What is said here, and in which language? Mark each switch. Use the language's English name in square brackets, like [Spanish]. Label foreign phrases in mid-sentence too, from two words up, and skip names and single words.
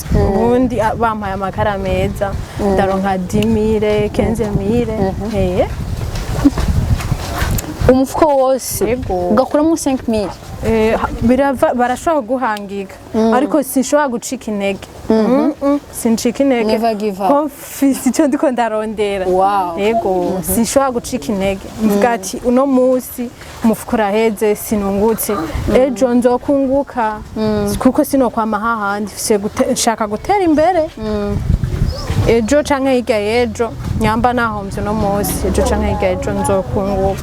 [Rundi] Ubundi bampaye amakara meza ndaronka 10,000 15,000. Umufuko wose ugakuramo 5,000? Barashobora guhangika ariko sinshobora gucika intege. Sincika intege. [English] Never give up. [Rundi] Confisi cyo ndiko ndarondera. Yego sinshobora gucika intege. Mvuga ati uno musi umufuko uraheze sinungutse ejo nzokunguka kuko sinokwama hahandi nshaka gutera imbere. Ejo canke hirya y'ejo nyamba nahomvye no musi ejo canke hirya y'ejo nzokunguka.